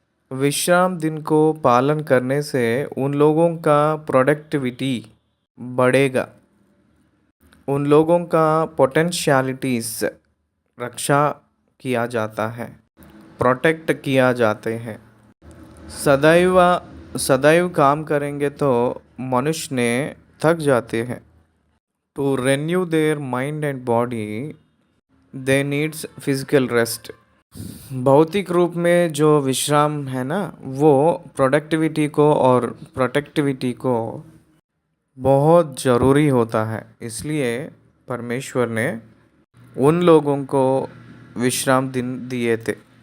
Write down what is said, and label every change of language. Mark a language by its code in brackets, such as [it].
[hi] विश्राम दिन को पालन करने से उन लोगों का प्रोडक्टिविटी बढ़ेगा, उन लोगों का पोटेंशियलिटीज रक्षा किया जाता है, प्रोटेक्ट किया जाते हैं। सदैव सदैव काम करेंगे तो मनुष्य ने थक जाते हैं। [en] To renew their mind and body they needs physical rest। [hi] भौतिक रूप में जो विश्राम है ना, वो प्रोडक्टिविटी को और प्रोटेक्टिविटी को बहुत ज़रूरी होता है। इसलिए परमेश्वर ने उन लोगों को विश्राम दिन दिए थे।